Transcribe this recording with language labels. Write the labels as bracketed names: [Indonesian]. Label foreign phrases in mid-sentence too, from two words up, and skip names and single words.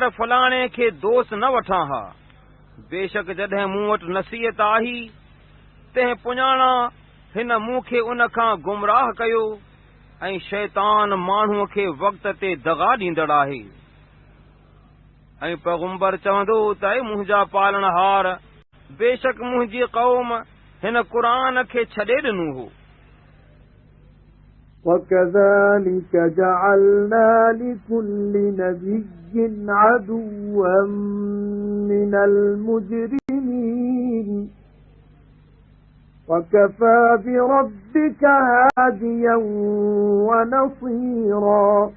[Sindhi] फलाणे खे दोस्त न वठां हा बेशक जॾहिं मूं वटि नसीहत आई तंहिं पुञाणा हिन मूं खे उन खां गुमराह कयो ऐं शैतान माण्हूअ खे वक़्त ते दगा ॾींदड़ आहे ऐं पैगुंबर चवंदो त ऐं मुंहिंजा पालनहार बेशक मुंहिंजी क़ौम हिन क़ुरान खे छॾे ॾिनो हो [Arabic] وَكَذَلِكَ جَعَلْنَا لِكُلِّ نَبِيٍّ عَدُوًّا مِنَ الْمُجْرِمِينَ وَكَفَى بِرَبِّكَ هَادِيًا وَنَصِيرًا